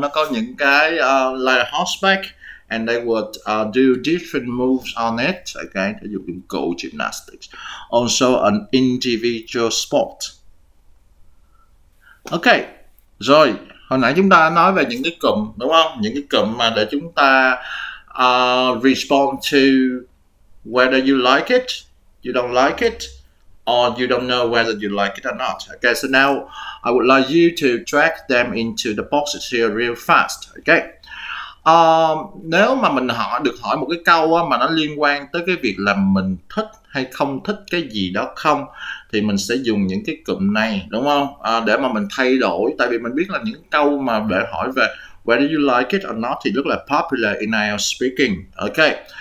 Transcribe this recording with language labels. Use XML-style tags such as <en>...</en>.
<vi>Nó có những cái</vi> <en>like horseback and they would do different moves on it. Okay,</en> <vi>thể dục dụng cụ</vi> <en>gymnastics. Also an individual sport.</en> <vi>Ok, rồi hồi nãy chúng ta nói về những cái cụm đúng không? Những cái cụm mà để chúng ta</vi> <en>respond to whether you like it, you don't like it, or you don't know whether you like it or not. Okay, so now I would like you to drag them into the boxes here real fast. Okay.</en> <vi>Nếu mà mình được hỏi một cái câu á, mà nó liên quan tới cái việc là mình thích hay không thích cái gì đó không, thì mình sẽ dùng những cái cụm này đúng không? Để mà mình thay đổi, tại vì mình biết là những câu mà để hỏi về</vi> <en>whether you like it or not</en> <vi>thì rất là</vi> <en>popular in IELTS speaking.</en> <vi>Ok.</vi>